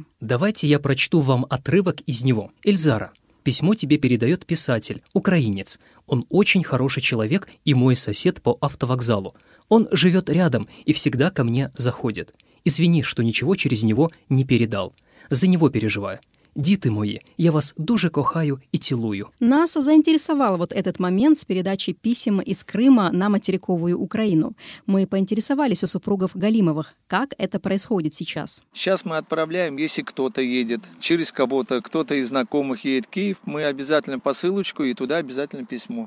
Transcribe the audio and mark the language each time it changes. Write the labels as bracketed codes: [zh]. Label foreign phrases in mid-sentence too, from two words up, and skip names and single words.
[ru] Давайте я прочту вам отрывок из него. Эльзара, письмо тебе передает писатель, украинец. Он очень хороший человек и мой сосед по автовокзалу. Он живет рядом и всегда ко мне заходит. Извини, что ничего через него не передал. За него переживаю. [uk] Діти мої, я вас дуже кохаю і цілую. [ru] Нас заинтересовал вот этот момент с передачей писем из Крыма на материковую Украину. Мы поинтересовались у супругов Галимовых, как это происходит сейчас. Сейчас мы отправляем, если кто-то едет через кого-то, кто-то из знакомых едет в Киев, мы обязательно посылочку и туда обязательно письмо.